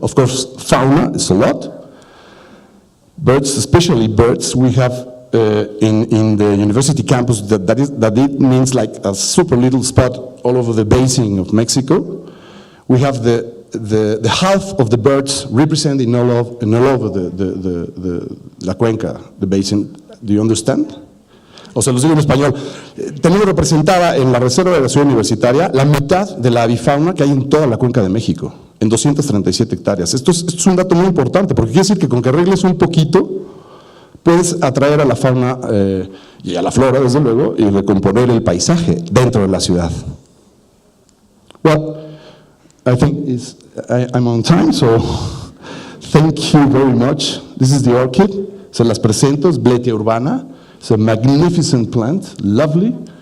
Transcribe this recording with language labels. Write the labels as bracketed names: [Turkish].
[English] Of course, fauna is a lot. Birds, especially birds, we have in the university campus, that it means like a super little spot all over the basin of Mexico. We have the half of the birds represented all over [Spanish] la cuenca, [English] the basin. Do you understand? [Spanish] O sea, lo digo en español. Tenemos representada en la reserva de la ciudad universitaria la mitad de la avifauna que hay en toda la cuenca de México, en 237 hectáreas. Esto es un dato muy importante, porque quiere decir que con que arregles un poquito, puedes atraer a la fauna y a la flora, desde luego, y recomponer el paisaje dentro de la ciudad. [English] Well, I think I'm on time, so thank you very much. This is the orchid. [Spanish] Se las presento, es Bletia urbana. [English] It's a magnificent plant, lovely.